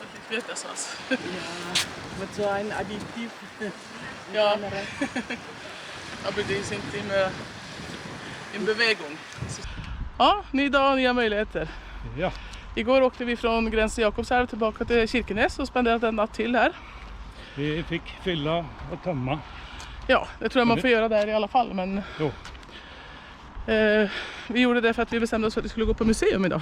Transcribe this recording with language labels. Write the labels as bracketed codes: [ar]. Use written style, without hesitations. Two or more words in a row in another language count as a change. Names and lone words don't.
[de] Wird das was? Ja, mit so einem Additiv. Ja, aber die sind in Bewegung. [sv] Ja, ny dag, nya möjligheter. Ja. Igår åkte vi från gränsen Jakobsälv tillbaka till Kirkenes och spenderade en natt till här. Vi fick fylla och tömma. Ja, det tror jag man får göra där i alla fall, men Jo. vi gjorde det för att vi bestämde oss för att vi skulle gå på museum idag.